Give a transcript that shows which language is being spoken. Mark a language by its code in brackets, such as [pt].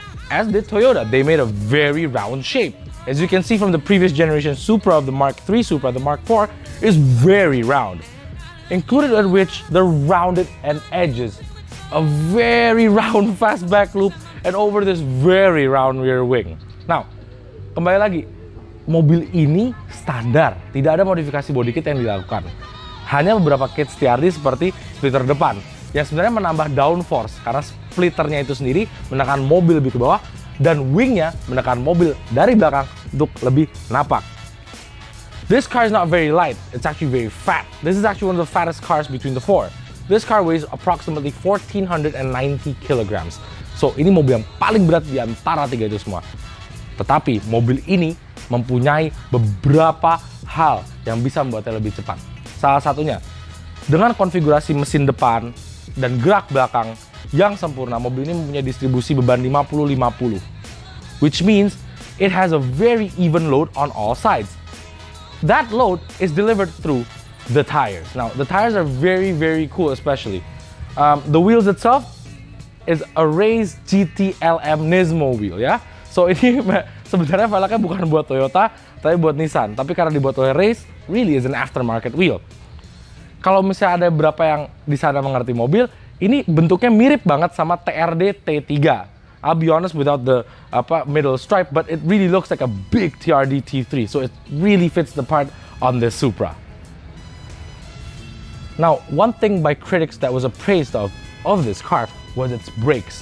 [en] As did Toyota, they made a very round shape. As you can see from the previous generation Supra of the Mark III Supra, the Mark IV is very round. Included in which the rounded end edges, a very round fastback loop, and over this very round rear wing. [id] Now, kembali lagi, mobil ini standar, tidak ada modifikasi body kit yang dilakukan. Hanya beberapa kit TRD seperti splitter depan, yang sebenarnya menambah downforce karena splitternya itu sendiri menekan mobil lebih ke bawah, dan wingnya menekan mobil dari belakang untuk lebih napak. [en] This car is not very light, it's actually very fat. This is actually one of the fattest cars between the four. This car weighs approximately 1,490 kilograms. [id] So ini mobil yang paling berat di antara tiga itu semua. Tetapi mobil ini mempunyai beberapa hal yang bisa membuatnya lebih cepat. Salah satunya, dengan konfigurasi mesin depan dan gerak belakang yang sempurna, mobil ini mempunyai distribusi beban 50-50, [en] which means it has a very even load on all sides. That load is delivered through the tires. Now, the tires are very, very cool, especially. The wheels itself is a raised GTLM Nismo wheel, ya. [id] So ini sebenarnya velgnya bukan buat Toyota, tapi buat Nissan. Tapi karena dibuat oleh Race, [en] really is an aftermarket wheel. [id] Kalau misalnya ada beberapa yang di sana mengerti mobil, Ini bentuknya mirip banget sama TRD T3. [en] I'll be honest, without the middle stripe, but it really looks like a big TRD T3, so it really fits the part on this Supra. Now, one thing by critics that was appraised of this car was its brakes.